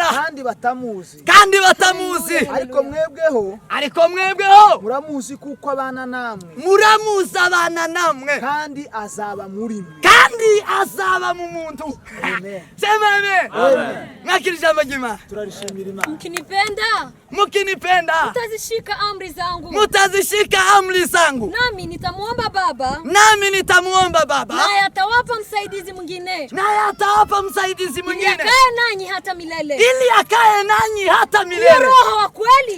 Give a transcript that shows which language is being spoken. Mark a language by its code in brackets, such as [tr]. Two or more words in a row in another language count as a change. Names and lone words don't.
[rw] Kandi batamuzi. Kandi batamuzi. Ariko mwebweho. Muramuzi kuko abana namwe. Muramuzi abana namwe. Kandi azaba muri mwe. Kandi azaba mu muntu. Amen. [sw] Sema amen. [rw] Amen. Mwakirije amajima. Turarishimira Imana. [sw] Mkinipenda. Mtazishika amri zangu. Mutazishika amri zangu. Nami nitamuomba Baba. Naye atawapa msaidizi mwingine. Ili akae nanyi hata milele. Roho wa kweli.